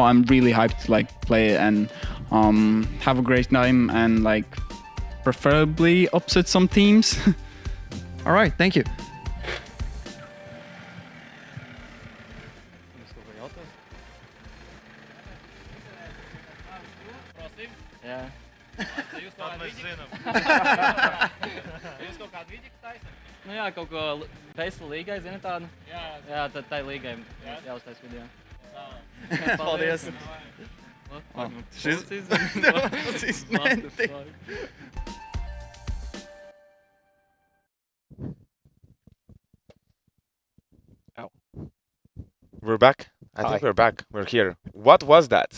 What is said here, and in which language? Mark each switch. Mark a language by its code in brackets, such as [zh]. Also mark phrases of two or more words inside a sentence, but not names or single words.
[en] I'm really hyped to like play it and have a great time and like preferably upset some teams. All right, thank you. Yeah. [lv] Nu jā, kaut ko BESL līgai, zini tādu? Jā, tad tai līgai jāuztais video. Paldies. [en] We're back. I think we're back. We're here. What was that?